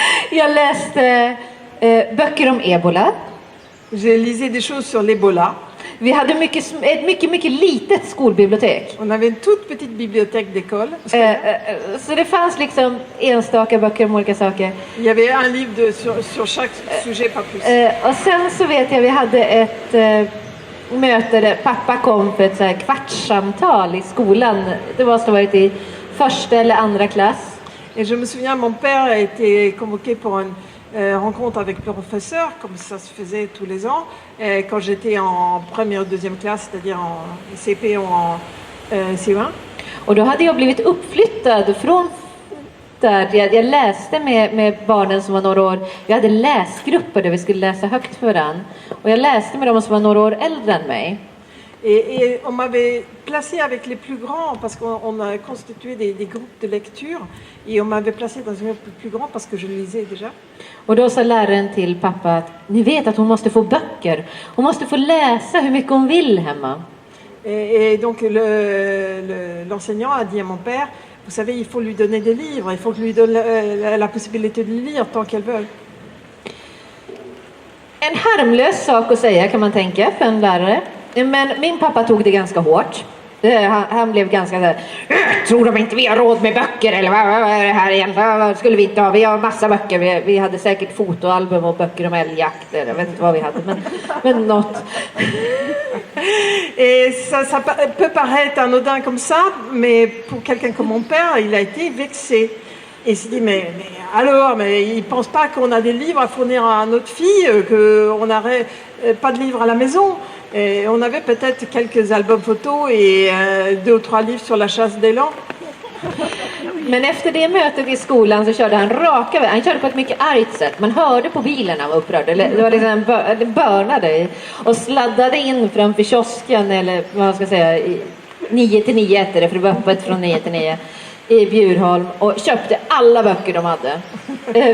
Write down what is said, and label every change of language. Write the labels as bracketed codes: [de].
[sv] Jag läste böcker om ebola. [fr] J'ai lisé des choses sur l'Ebola. [sv] Vi hade ett mycket litet skolbibliotek. [fr] On avait une toute petite bibliothèque d'école. [sv] Så det fanns liksom enstaka böcker om olika saker. [fr] Il y avait un livre sur chaque sujet, pas plus. [sv] Och sen så vet jag vi hade ett möte där pappa kom för ett så här kvartssamtal i skolan. Det måste ha varit i första eller andra klass. [fr] Et je me souviens, mon père a été convoqué pour une rencontre avec le professeur, comme ça se faisait tous les ans, quand j'étais en première ou deuxième classe, c'est-à-dire en CP ou en C1. [sv] Och då hade jag blivit uppflyttad från där jag läste med barnen som var några år. Vi hade läsgrupper där vi skulle läsa högt för varandra. Och jag läste med dem som var några år äldre än mig. [fr] Et on m'avait placé avec les plus grands parce qu'on a constitué des groupes de lecture et on m'avait placé dans un groupe plus grand parce que je lisais déjà. [sv] Och då sa läraren till pappa att ni vet att hon måste få böcker. Hon måste få läsa hur mycket hon vill hemma. [fr] Et donc l'enseignant a dit à mon père, vous savez, il faut lui donner des livres, il faut lui donner la possibilité de lire tant qu'elle veut. [sv] En harmlös sak att säga kan man tänka för en lärare. Men min pappa tog det ganska hårt. Han blev ganska där. Tror de inte vi har råd med böcker eller vad är det här egentligen? Vad skulle vi inte ha? Vi har massa böcker. Vi hade säkert fotoalbum och böcker om älgjakt. Jag vet inte vad vi hade, men något. [fr] Et ça peut paraître anodin comme ça, mais pour quelqu'un comme mon père, il a été vexé. Et il s'est dit, mais alors, il ne pense pas qu'on a des livres à fournir à notre fille, qu'on n'aurait pas de livres à la maison. Et on avait peut-être quelques albums photos et 2 ou 3 livres sur la chasse d'élan. [sv] Men efter det mötet i skolan så körde han raka vägen. Han körde på ett mycket argt sätt. Man hörde på bilen han var upprörd. Det var liksom börnade och sladdade in framför kiosken eller vad man ska säga 9 till 9 hette det, för det var öppet från 9 till 9 i Bjurholm och köpte alla böcker de hade.